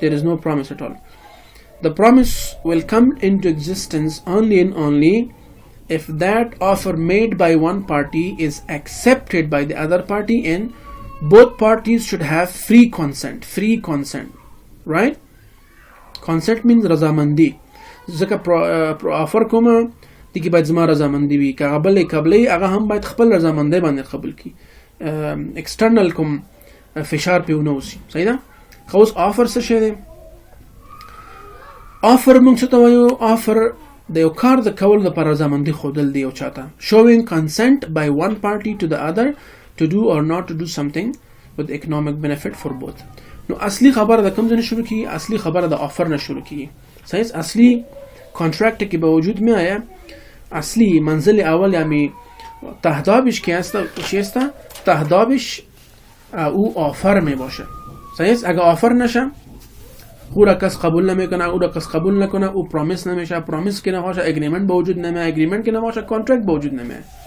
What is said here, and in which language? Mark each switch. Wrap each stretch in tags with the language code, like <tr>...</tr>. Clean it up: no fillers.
<en>There is no promise at all. The promise will come into existence only and only if that offer made by one party is accepted by the other party and both parties should have free consent. Free consent, right? Consent means razamandi.</en> <ps>ځکه افر کومه دغه باید زما رضامندي وي، که قبلې هغه هم باید خپل رضامندۍ باندې قبول کړي، ایکسټرنل کوم فشار په ونه وسی. صحیح ده؟ خو اوس افر څه شی دی؟ افر موږ څه ته وایو؟ افر د یو کار د کول لپاره رضامندي ښودل دی یو چاته.</ps> <en>Showing consent by one party to the other to do or not to do something with economic benefit for both.</en> <ps>نو اصلي خبره د کوم ځای نه شروع کیږي؟ اصلي خبره د افر نه شروع کیږي.</ps> <fa>صحیح؟ اصلی کانترکت که به وجود می آید، اصلی منزل اول یعنی تهدابش که است چی است؟ تهدابش او آفر می باشه. صحیح است؟ اگه آفر نشه او را کس قبول نمیکنه، او را کس قبول نکنه، او پرامیس نمیشه، پرامیس که نباشه اگریمنت به وجود نمیاد، اگریمنت که نباشه کانترکت به وجود نمیاد.</fa>